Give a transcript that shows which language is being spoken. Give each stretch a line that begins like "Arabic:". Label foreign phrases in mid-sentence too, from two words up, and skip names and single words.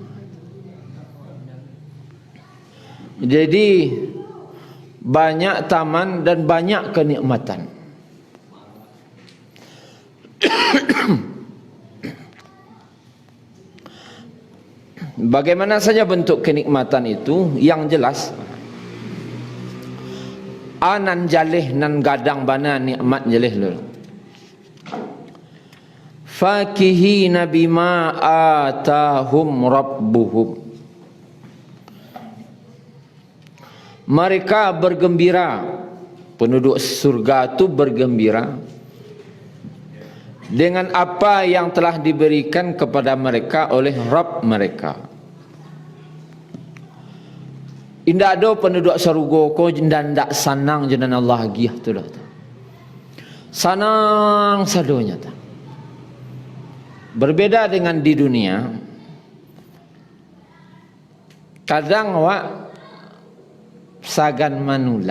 Indonesian: Jadi banyak taman dan banyak kenikmatan. Bagaimana saja bentuk kenikmatan itu?
Minangkabau: Yang jelas anan jalih nan gadang bana nikmat jalih lho.
Arabic: فكهين بما آتاهم ربهم.
Indonesian: Mereka bergembira, penduduk surga itu bergembira dengan apa yang telah diberikan kepada mereka oleh Rabb mereka.
Minangkabau: Indah ada penduduk surga ko dan ndak sanang jenan Allah giah tu dah. Sanang sadonya ta.
Indonesian: Berbeda dengan di dunia, kadang
Minangkabau: awak sagan manulak.